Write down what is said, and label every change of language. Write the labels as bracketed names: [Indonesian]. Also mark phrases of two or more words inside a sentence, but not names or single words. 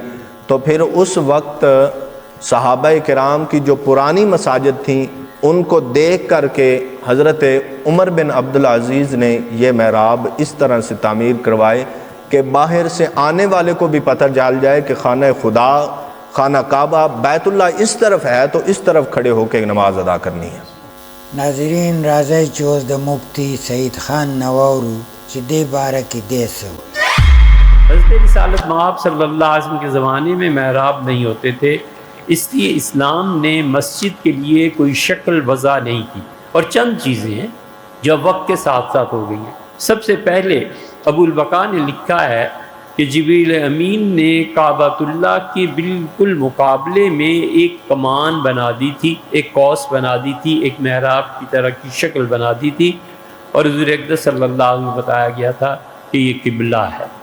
[Urdu] تو پھر اس وقت صحابہ کرام کی جو پرانی مساجد تھیں ان کو دیکھ کر کے حضرت عمر بن عبد العزیز نے یہ محراب اس طرح سے تعمیر کروائے کہ باہر سے آنے والے کو بھی پتہ چل جائے کہ خانہ خدا، خانہ کعبہ، بیت اللہ اس طرف ہے تو اس طرف کھڑے ہو کے نماز ادا کرنی ہے. [Pashto] ناظرین راځئ چې اوس د مفتی سعید خان نه واورو چې دې باره کې دې څه وایي. [Urdu] حضرت رسالت مآب [Arabic] صلی اللہ علیہ وسلم [Urdu] کے زمانے میں محراب نہیں ہوتے تھے، اس لیے اسلام نے مسجد کے لیے کوئی شکل وضع نہیں کی. اور چند چیزیں ہیں جو وقت کے ساتھ ساتھ ہو گئی ہیں. سب سے پہلے ابو البقاء نے لکھا ہے کہ جبریل امین نے کعبۃ اللہ کے بالکل مقابلے میں ایک کمان بنا دی تھی، ایک قوس بنا دی تھی، ایک محراب کی طرح کی شکل بنا دی تھی، اور حضور اقدس [Arabic] صلی اللہ علیہ وسلم [Urdu] بتایا گیا تھا کہ یہ قبلہ ہے.